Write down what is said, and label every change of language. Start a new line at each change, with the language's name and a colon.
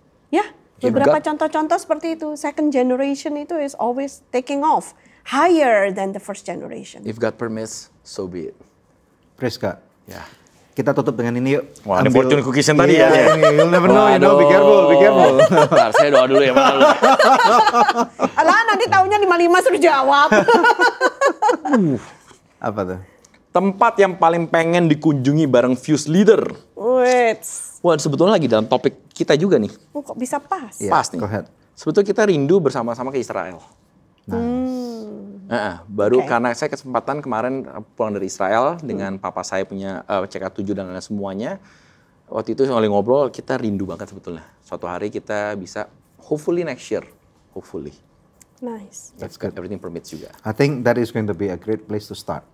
Indonesian: Ya, beberapa contoh-contoh seperti itu.
English: Second generation itu is always taking off higher than the first generation. If God permits, so be it. Praise God.
Indonesian: Ya. Kita tutup dengan ini yuk. Wah, ini Fortune Cookies yang tadi ya.
English: You'll never know, be careful.
Indonesian: Bentar, saya doa dulu ya. Alah, nanti tahunnya 55 suruh jawab. Apa tuh? Tempat yang paling pengen dikunjungi bareng Fuse Leader. Wah, sebetulnya lagi dalam topik kita juga nih. Kok bisa pas? Pas nih.
English: Go ahead.
Indonesian: Sebetulnya kita rindu bersama-sama ke Israel. Baru karena saya kesempatan kemarin pulang dari Israel dengan papa saya punya CK7 dan lain semuanya. Waktu itu saya ngobrol, kita rindu banget sebetulnya. Suatu hari kita bisa,
English: hopefully next year, hopefully. Nice. That's good. Everything permits juga. I think that is going to be a great place to start.